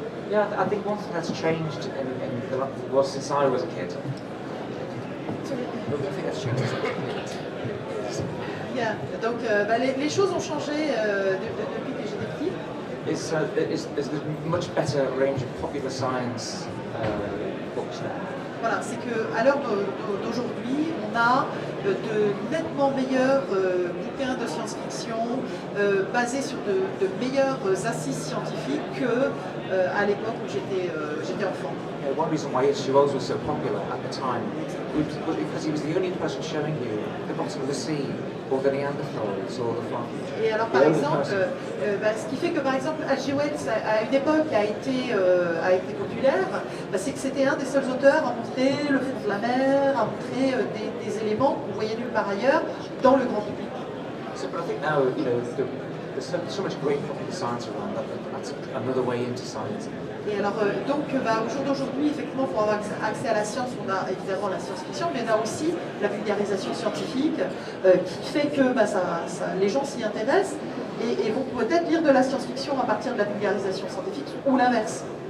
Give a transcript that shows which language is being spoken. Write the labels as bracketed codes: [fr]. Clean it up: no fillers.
[en] Yeah, I think one thing that's changed since I was a kid. I think that's changed since I was a kid. Yeah. [fr] Donc les choses ont changé depuis que j'étais petit. [en] Is there's much better range of popular science books now. [fr] Voilà, c'est qu'à l'heure d'aujourd'hui, on a de nettement meilleurs bouquins de science-fiction basés sur de meilleures assises scientifiques qu'à l'époque où j'étais enfant. [en] One reason why H.G. Wells was so popular at the time was because he was the only person showing you the bottom of the sea, or the Neanderthals, or the farm. [fr] Et alors par exemple, ce qui fait que par exemple H.G. Wells à une époque a été populaire, c'est que c'était un des seuls auteurs à montrer le fond de la mer, à montrer des éléments qu'on voyait nulle part ailleurs dans le grand public. [en] So, but I think now, there's so much great popular science around that's another way into science. [fr] Et alors, au jour d'aujourd'hui, effectivement, pour avoir accès à la science, on a évidemment la science-fiction, mais on a aussi la vulgarisation scientifique qui fait que les gens s'y intéressent et vont peut-être lire de la science-fiction à partir de la vulgarisation scientifique ou l'inverse.